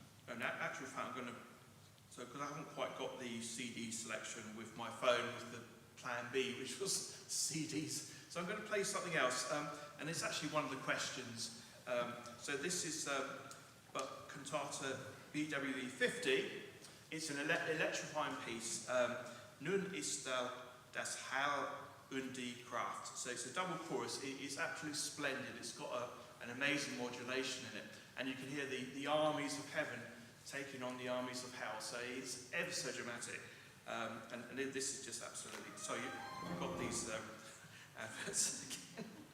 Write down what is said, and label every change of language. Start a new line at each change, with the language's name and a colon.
English: In actual fact, I'm going to, because I haven't quite got the CD selection with my phone with the plan B, which was CDs. So I'm going to play something else, and it's actually one of the questions. So this is cantata BWV 50. It's an electrifying piece.
German: Nun ist das Heil und die Kraft.
English: So it's a double chorus. It's absolutely splendid. It's got an amazing modulation in it. And you can hear the armies of heaven taking on the armies of hell. So it's ever so dramatic. And this is just absolutely... So you've got these adverts again.